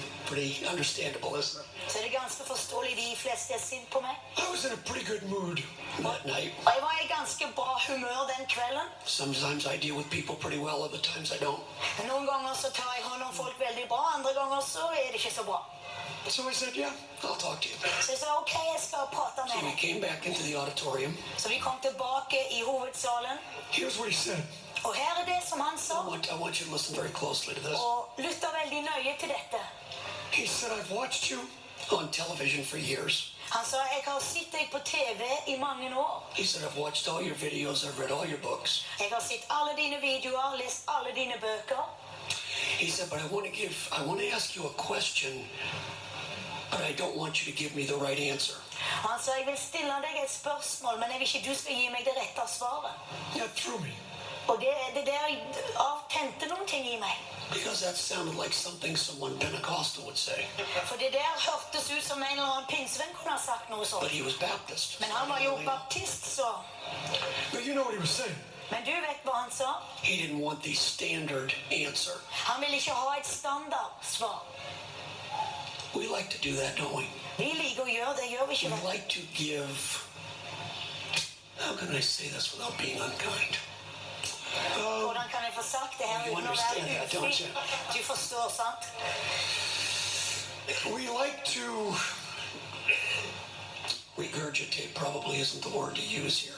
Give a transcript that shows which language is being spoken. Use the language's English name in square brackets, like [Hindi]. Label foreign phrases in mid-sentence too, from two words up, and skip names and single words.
[English] pretty understandable, isn't it? [Norwegian] Så det ganske forståelig de fleste sint på meg. [English] I was in a pretty good mood that night. [Norwegian] Og jeg var i ganske bra humør den kvelden. [English] Sometimes I deal with people pretty well, other times I don't. [Norwegian] Noen ganger så tar jeg hånd om folk veldig bra, andre ganger så det ikke så bra. [English] So I said, yeah, I'll talk to you. [Norwegian] Så jeg sa, ok, jeg skal prate [English] So [Norwegian] med [English] we [Norwegian] deg. [English] came back into the auditorium. [Norwegian] Så vi kom tilbake i hovedsalen, [English] Here's what he said. [Norwegian] og her det som han sa, [English] I want you to listen very closely to this. [Norwegian] og lytta veldig nøye til dette. [English] He said, I've watched you on television for years. [Norwegian] Han sa, jeg har sett deg på TV i mange år. [English] He said, I've watched all your videos, I've read all your books. [Norwegian] Jeg har sett alle dine videoer, lest alle dine bøker. [English] He said, but I want to ask you a question, but I don't want you to give me the right answer. [Norwegian] Han sa, jeg vil stille deg et spørsmål, men jeg vil ikke du skal gi meg det rette svaret. [English] That threw me, [Norwegian] Og det der avtente noen ting i meg. [English] because that sounded like something someone Pentecostal would say. [Norwegian] For det der hørtes ut som en eller annen pinsevenn kunne ha sagt noe [English] But [Norwegian] sånt. [English] he was Baptist. [Norwegian] Men han var jo baptist, så. [English] But you know what he was saying. [Norwegian] Men du vet hva han sa? [English] He didn't want the standard answer. [Norwegian] Han vil ikke ha et standardsvar. [English] We like to do that, don't we? [Norwegian] Vi liker å gjøre det, gjør vi [English] We [Norwegian] ikke det? [English] like to give, how can I say this without being unkind? [Norwegian] Hvordan kan jeg få sagt det her [English] You [Norwegian] uten å [English] understand [Norwegian] være [English] that, don't [Norwegian] ufin? [English] you? [Norwegian] Du forstår, sant? [English] We like to Regurgitate probably isn't the word to use here.